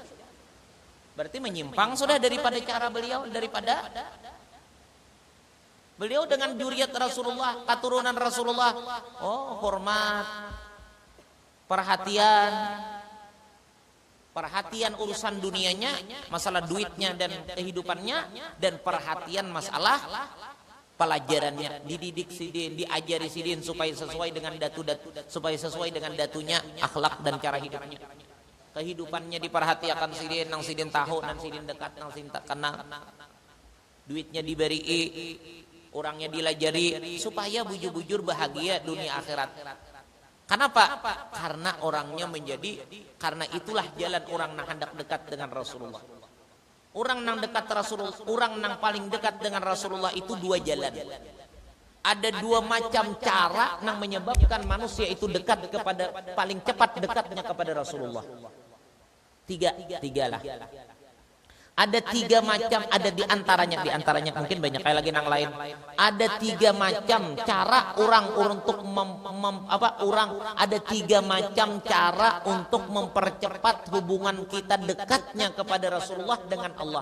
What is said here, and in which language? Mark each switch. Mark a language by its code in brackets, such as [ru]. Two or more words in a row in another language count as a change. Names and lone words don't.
[bjn] Berarti menyimpang sudah daripada cara beliau, daripada beliau dengan dzurriyyat Rasulullah, keturunan Rasulullah. Oh, hormat, perhatian urusan dunianya, masalah duitnya dan kehidupannya, dan perhatian masalah pelajarannya, dididik sidin, diajari sidin supaya sesuai dengan datunya, akhlak dan cara hidupnya. Kehidupannya diperhatikan sidin, nang sidin tahu, nang sidin dekat, nang sidin tak kenal. Duitnya diberi, orangnya dilajari supaya bujur-bujur bahagia dunia akhirat. Kenapa? Karena orangnya karena itulah jalan orang nang hendak dekat dengan Rasulullah. Orang nang dekat Rasulullah, orang nang paling dekat dengan Rasulullah itu dua jalan. Ada dua macam cara nang menyebabkan manusia itu dekat kepada, paling cepat dekatnya kepada Rasulullah. Tiga lah. Ada tiga macam, ada di antaranya mungkin banyak kayak lagi nang lain. Ada tiga macam cara orang untuk ada tiga macam cara untuk mempercepat hubungan kita dekatnya kepada Rasulullah dengan Allah.